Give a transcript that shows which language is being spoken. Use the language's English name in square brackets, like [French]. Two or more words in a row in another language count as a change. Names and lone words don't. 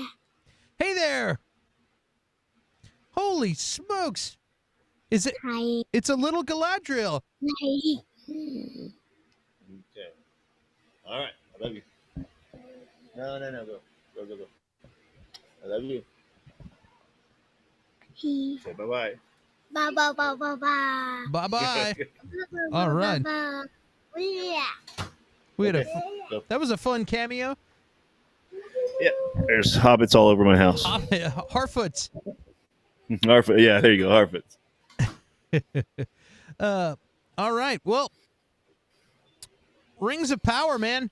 [English] Hey there! Holy smokes! Is it? Hi. It's a little Galadriel. Hi. Okay. All right. I love you. No. Go. I love you. He. Say bye-bye. Ba ba ba ba ba. Bye bye. Ba, All right. ba. Yeah. We had Go. that was a fun cameo. Yeah. There's hobbits all over my house. Harfoots. Harfoot. Yeah, there you go. Harfoots. All right. Well, Rings of Power, man.